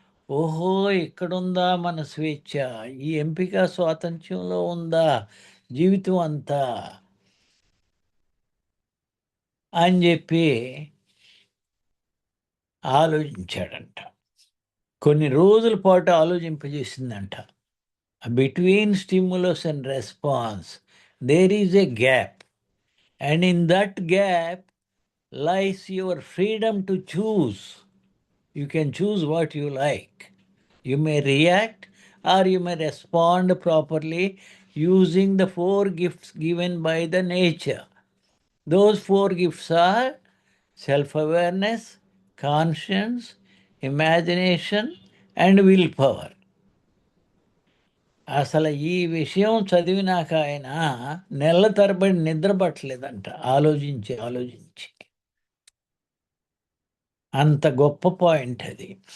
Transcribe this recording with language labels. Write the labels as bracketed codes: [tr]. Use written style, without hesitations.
[te] ఓహో, ఇక్కడుందా మన స్వేచ్ఛ, ఈ ఎంపిక స్వాతంత్ర్యంలో ఉందా జీవితం అంతా అని చెప్పి ఆలోచించాడంట. కొన్ని రోజుల పాటు ఆలోచింపజేసిందంట. [en] Between stimulus and response, there is a gap. And in that gap lies your freedom to choose. You can choose what you like. You may react or you may respond properly using the four gifts given by the nature. Those four gifts are self-awareness, conscience, imagination, and willpower. [te] అసలు ఈ విషయం చదివినాక ఆయన నెల తరబడి నిద్ర పట్టలేదంట, ఆలోచించి. అంత గొప్ప పాయింట్ అది.